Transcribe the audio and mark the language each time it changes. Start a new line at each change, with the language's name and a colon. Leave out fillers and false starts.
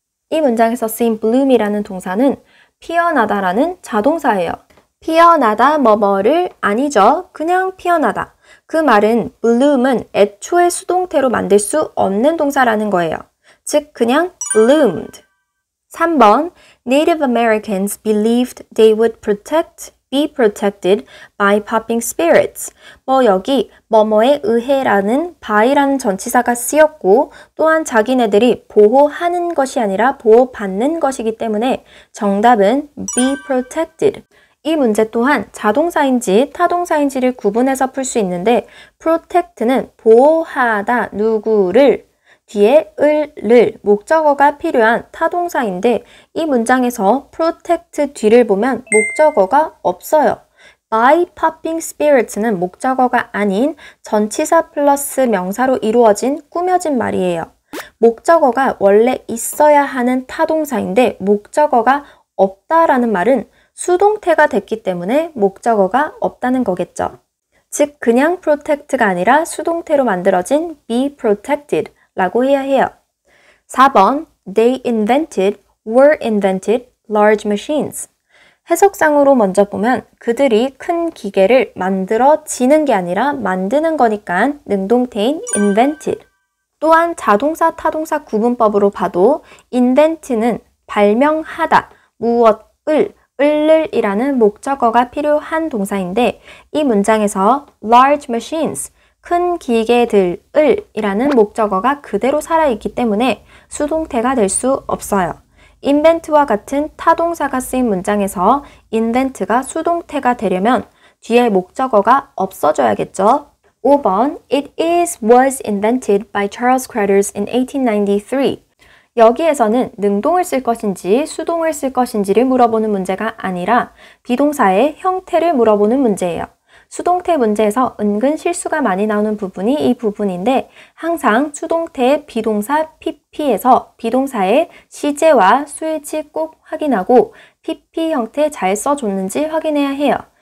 Korean: 이 문장에서 쓰인 bloom이라는 동사는 피어나다라는 자동사예요. 피어나다 뭐뭐를 아니죠. 그냥 피어나다. 그 말은 bloom은 애초에 수동태로 만들 수 없는 동사라는 거예요. 즉 그냥 bloomed.
English: 3번 Native Americans believed they would be protected by popping spirits.
Korean: 여기 뭐뭐에 의해라는 by라는 전치사가 쓰였고 또한 자기네들이 보호하는 것이 아니라 보호받는 것이기 때문에 정답은 be protected. 이 문제 또한 자동사인지 타동사인지를 구분해서 풀 수 있는데 protect는 보호하다 누구를 뒤에 을을 목적어가 필요한 타동사인데 이 문장에서 protect 뒤를 보면 목적어가 없어요. by popping spirits는 목적어가 아닌 전치사 플러스 명사로 이루어진 꾸며진 말이에요. 목적어가 원래 있어야 하는 타동사인데 목적어가 없다라는 말은 수동태가 됐기 때문에 목적어가 없다는 거겠죠. 즉 그냥 protect가 아니라 수동태로 만들어진 be protected 라고 해야 해요.
English: 4번 They were invented large machines.
Korean: 해석상으로 먼저 보면 그들이 큰 기계를 만들어지는 게 아니라 만드는 거니까 능동태인 invented. 또한 자동사, 타동사 구분법으로 봐도 invent는 발명하다, 무엇을, 을이라는 목적어가 필요한 동사인데 이 문장에서 large machines, 큰 기계들을이라는 목적어가 그대로 살아있기 때문에 수동태가 될 수 없어요. invent와 같은 타동사가 쓰인 문장에서 invent가 수동태가 되려면 뒤에 목적어가 없어져야겠죠.
English: 5번 It was invented by Charles Cruthers in 1893.
Korean: 여기에서는 능동을 쓸 것인지 수동을 쓸 것인지를 물어보는 문제가 아니라 비동사의 형태를 물어보는 문제예요. 수동태 문제에서 은근 실수가 많이 나오는 부분이 이 부분인데 항상 수동태의 비동사 PP에서 비동사의 시제와 수일치 꼭 확인하고 PP 형태 잘 써줬는지 확인해야 해요.